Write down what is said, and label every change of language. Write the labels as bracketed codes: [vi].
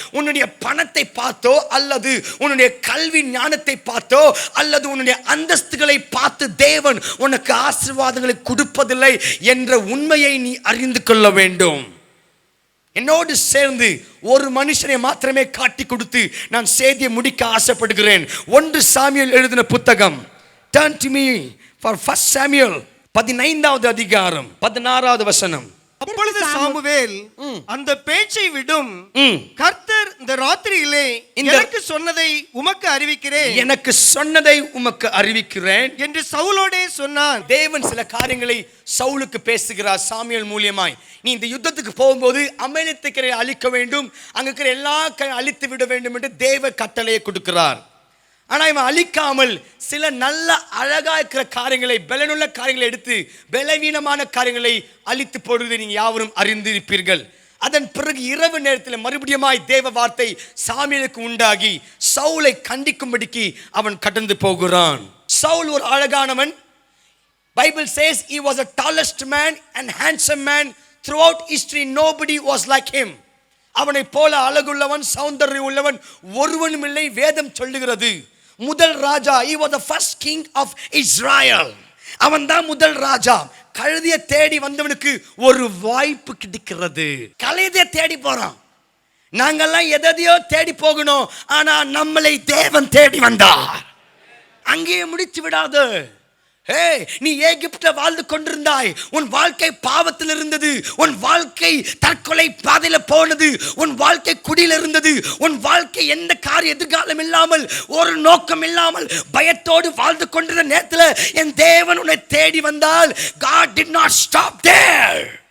[ta] உன்னுடைய பணத்தை பார்த்தோ, அல்லது உன்னுடைய கல்வி ஞானத்தை பார்த்தோ, அல்லது உன்னுடைய அந்தஸ்துகளை பார்த்து தேவன் உனக்கு ஆசீர்வாதங்களை கொடுப்பதில்லை என்ற உண்மையை நீ அறிந்து கொள்ள வேண்டும். என்னோடு சேர்ந்து ஒரு மனுஷனை மாத்திரமே காட்டி கொடுத்து நான் செய்தியை முடிக்க ஆசைப்படுகிறேன். 1 சாமுவேல் எழுதின புத்தகம். [en] Turn to me for 1 Samuel [ta] 15வது அதிகாரம் 16வது வசனம். அப்பொழுது சாமுவேல் அந்த பேச்சை விடும், கர்த்தர் இந்த ராத்திரியிலே எனக்கு சொன்னதை உமக்கு அறிவிக்கிறேன், எனக்கு சொன்னதை உமக்கு அறிவிக்கிறேன் என்று சவுலோடே சொன்னான். தேவன் சில காரியங்களை சவுலுக்கு பேசுகிறார் சாமுவேல் மூலியமாய். நீ இந்த யுத்தத்துக்கு போகும்போது அமலேத்தியரை அழிக்க வேண்டும், அங்க இருக்கிற எல்லா அழித்து விட வேண்டும் என்று தேவ கட்டளையை கொடுக்கிறார். ஆனா இவன் அழிக்காமல் சில நல்ல அழகா இருக்கிற காரியங்களை, பலனுள்ள காரியங்களை எடுத்து பலவீனமான காரியங்களை அழித்து போடுவதை நீங்க யாவரும் அறிந்திருப்பீர்கள். அதன் பிறகு இரவு நேரத்தில் மறுபடியுமாய் தேவ வார்த்தை சாமுவேலுக்கு உண்டாகி சவுலை கண்டிக்கும்படிக்கு அவன் கடந்து போகிறான். சவுல் ஒரு அழகானவன். [en] Bible says he was the tallest man and handsome man throughout history. Nobody was like him. [ta] அவனை போல அழகுள்ளவன், சௌந்தர்யம் உள்ளவன் ஒருவனும் இல்லை. வேதம் சொல்லுகிறது முதல் ராஜா, [en] he was the first king of Israel. [ta] அவன் தான் முதல் ராஜா. கழுதையை தேடி வந்தவனுக்கு ஒரு வாய்ப்பு கிடைக்கிறது. கழுதையை தேடி போறான். நாங்கெல்லாம் எதையோ தேடி போகணும், ஆனா நம்மளை தேவன் தேடி வந்தார். அங்கேயே முடிச்சு விடாது. நீ எகிப்தில வாழ்ந்து கொண்டிருந்தாய், உன் வாழ்க்கை பாவத்தில் இருந்தது, உன் வாழ்க்கை தற்கொலை பாதையில போனது, உன் வாழ்க்கை குடியில் இருந்தது, உன் வாழ்க்கை எந்த காரிய எதிர்காலம் இல்லாமல் ஒரு நோக்கம் இல்லாமல் பயத்தோடு வாழ்ந்து கொண்டிருந்த நேரத்தில் என் தேவன் உன்னை தேடி வந்தால் [en] God did not stop there.